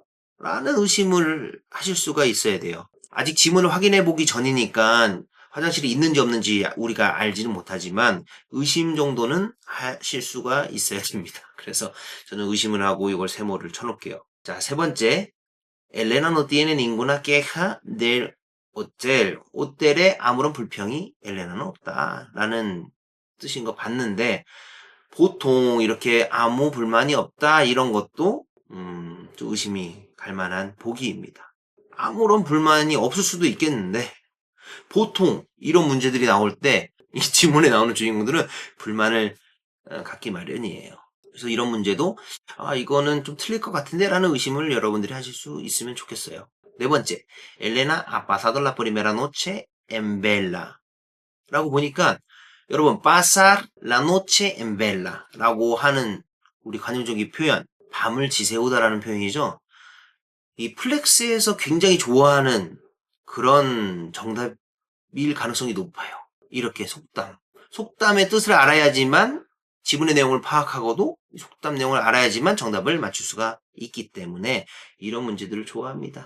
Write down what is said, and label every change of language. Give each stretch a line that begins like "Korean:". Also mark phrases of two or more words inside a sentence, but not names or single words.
Korean: 라는 의심을 하실 수가 있어야 돼요. 아직 지문을 확인해 보기 전이니까 화장실이 있는지 없는지 우리가 알지는 못하지만 의심 정도는 하실 수가 있어야 됩니다. 그래서 저는 의심을 하고 이걸 세모를 쳐놓을게요. 자, 세 번째
Spanish: Elena no tiene ninguna queja del hotel.
Korean: 호텔에 아무런 불평이 엘레나는 없다. 라는 뜻인 거 봤는데, 보통 이렇게 아무 불만이 없다 이런 것도 좀 의심이 갈 만한 보기입니다. 아무런 불만이 없을 수도 있겠는데 보통 이런 문제들이 나올 때 이 지문에 나오는 주인공들은 불만을 갖기 마련이에요. 그래서 이런 문제도 이거는 좀 틀릴 것 같은데 라는 의심을 여러분들이 하실 수 있으면 좋겠어요. 네 번째, 엘레나
Spanish: ha pasado la primera noche en vela
Korean: 라고 보니까 여러분
Spanish: pasar la noche en vela
Korean: 라고 하는 우리 관용적인 표현 밤을 지새우다라는 표현이죠. 이 플렉스에서 굉장히 좋아하는 그런 정답일 가능성이 높아요. 이렇게 속담의 뜻을 알아야지만 지문의 내용을 파악하고도 속담 내용을 알아야지만 정답을 맞출 수가 있기 때문에 이런 문제들을 좋아합니다.